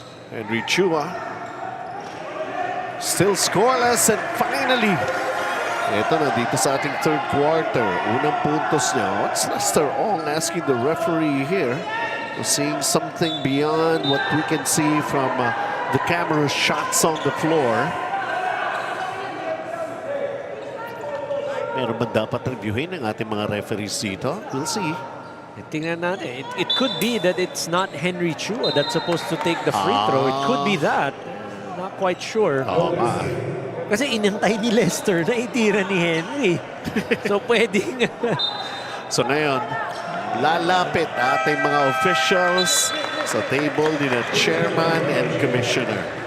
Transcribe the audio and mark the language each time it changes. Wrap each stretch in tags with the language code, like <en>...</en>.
<tl>Henry Chua still scoreless, and finally, ito na dito sa ating third quarter. Unang puntos niya.</tl> <en>What's Lester Ong asking the referee here? We're seeing something beyond what we can see from the camera shots on the floor.</en> <tl>Meron ba dapat reviewin ng ating mga referees dito?</tl> <en>We'll see.</en> <tl>Tingnan natin.</tl> <en>It could be that it's not Henry Chua that's supposed to take the free throw. It could be that.</en> <tl>Not quite sure. Kasi inantay ni Lester na itira ni Henry. So pwedeng... So ngayon, lalapit ating mga officials sa table ni na chairman and commissioner.</tl>